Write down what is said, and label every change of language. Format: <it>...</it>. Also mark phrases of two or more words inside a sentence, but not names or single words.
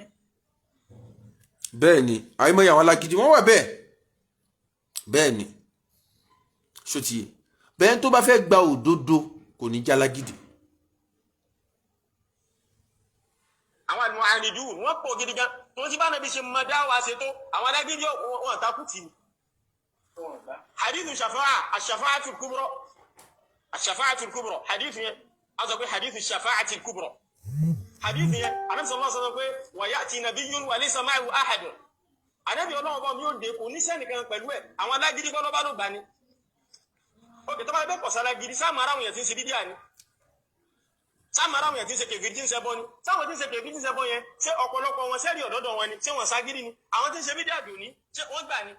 <yo>bẹ́ẹ̀ ni àìmọye àwọn alágídí wọ́n wà bẹ́ẹ̀ ni ṣòtìyẹ bẹ́ẹ̀ tó bá fẹ́ gba òdodo kò ní já alágídí. àwọn al-mu'anidun wọ́n pọ̀ gidi gan tó ti bá nàbí ṣe mọ dáwà ṣe tó àwọn alágídí wọn takú tì ní.</yo> <ar>حديث الشفاعة الكبرى الشفاعة الكبرى حديث</ar> <yo>yẹn a sọ pé</yo> <ar>حديث الشفاعة الكبرى.</ar> <yo>hadithu yẹn Ànábì</yo> <ar>صلى الله عليه وسلم</ar> <yo>pé</yo> <ar>ويأتي نبي وليس معه أحد.</ar> <yo>Ànábì Ọlọ́run bá mi ò dé kò ní sẹ́nìkan pẹ̀lú ẹ̀, àwọn alágídí kọ́ ló bá ló gbà ní. Òkè tó bá bẹ́ pọ̀ sára gidi sáà mara àwọn èèyàn tí ń ṣe bídíà ni, sáà mara àwọn èèyàn tí ń ṣe kèfèrí tí ń ṣẹbọ ni, sáwọn tí ń ṣe kèfèrí tí ń ṣẹbọ yẹn ṣé ọ̀pọ̀lọpọ̀ wọn sẹ́rí ọ̀dọ́dọ̀ wọn ni, ṣé wọn ságídí ni, àwọn tí ń ṣe bídíà dùn ní ṣé wọ́n gbà ni.</yo>